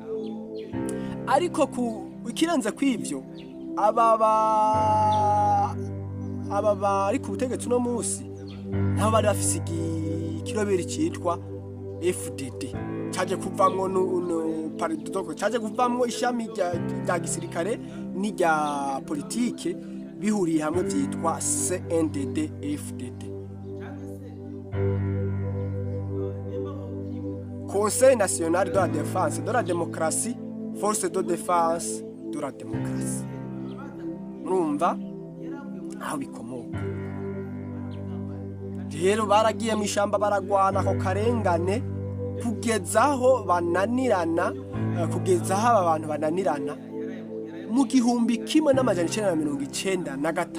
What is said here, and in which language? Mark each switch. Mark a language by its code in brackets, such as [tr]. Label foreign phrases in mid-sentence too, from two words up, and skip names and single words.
[rn] Ariko ikirenze kw'ivyo aba bari ku butegetsi uno munsi nabo bari bafise ikiroberi citwa FDD, caje kuvamwo caje kuvamwo ishami rya gisirikare n'irya politike bihuriye hamwe vyitwa CNDD FDD, [fr] Conseil national de la défense de la démocratie, force de défense de la démocratie. [rn] Murumva aho bikomoka. Rero baragiye mu ishamba baragwana ko karengane kugezaho bananirana, kugezaho abantu bananirana mu 1995.